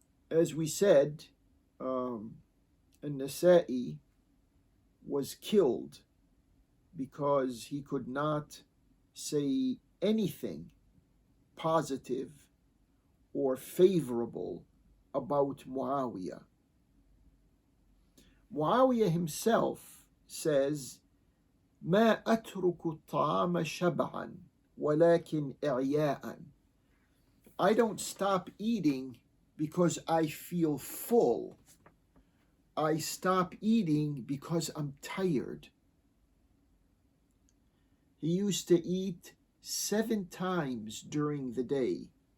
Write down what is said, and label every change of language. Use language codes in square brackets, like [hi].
[en] As we said, An-Nasa'i was killed because he could not say anything positive or favorable about Muawiyah. [ar] Muawiyah himself says, ما أترك الطعام شبعا ولكن إعياء. [en] I don't stop eating because I feel full. I stop eating because I'm tired. He used to eat 7 times during the day.